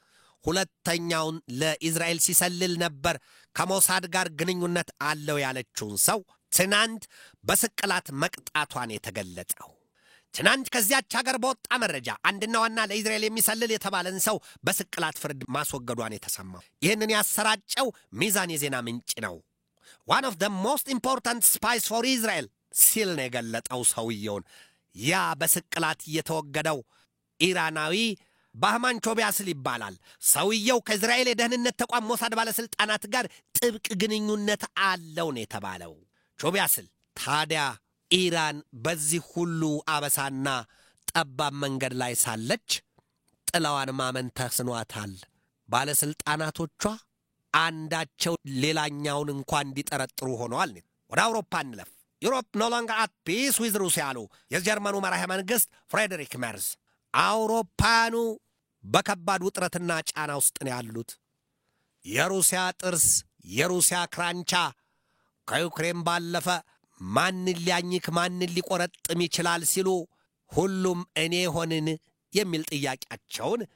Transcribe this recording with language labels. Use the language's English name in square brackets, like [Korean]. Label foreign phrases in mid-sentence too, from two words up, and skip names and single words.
[Amharic] ሁለተኛውን ለእስራኤል ሲሰልል ነበር ከሞሳድ ጋር ግንኙነት አለው ያለችውን ሰው ትናንት በስቅላት መቅጣቷን የተገለጸው። ትናንት ከዚያች ሀገር በወጣ መረጃ አንድና ዋና ለእስራኤል የሚሰልል የተባለን ሰው በስቅላት ፍርድ ማስወገዷን የተሰማው። ይህንን ያሰራጨው ሚዛን የዜና ምንጭ ነው። [English] one of the most important spies for Israel [Amharic] ሲል ነው የገለጠው ሰውየውን። ያ በስቅላት የተወገደው ኢራናዊ ባህማን ቾቢያስል ይባላል። ሰውየው ከእስራኤል የደህንነት ተቋም ሞሳድ ባለስልጣናት ጋር ጥብቅ ግንኙነት አለው ነው የተባለው። ቾቢያስል ታዲያ ኢራን በዚህ ሁሉ አበሳና ጠባብ መንገድ ላይ ሳለች ጥላዋን ማመን ተስኗታል። ባለስልጣናቶቿ አንዳቸው ሌላኛውን እንኳን እንዲጠረጥሩ ሆነዋል። ወደ አውሮፓ እንለፍ። ዩሮፕ [English] no longer at peace with [Amharic] ሩሲያ አሉ የጀርመኑ መራሄ መንግስት ፍሬድሪክ ሜርዝ። አውሮፓኑ በከባድ ውጥረትና ጫና ውስጥ ነው ያሉት። የሩሲያ ጥርስ፣ የሩሲያ ክራንቻ ከዩክሬን ባለፈ ማን ሊያኝክ ማን ሊቆረጥም ይችላል ሲሉ ሁሉም እኔ ሆንን የሚል ጥያቄያቸውን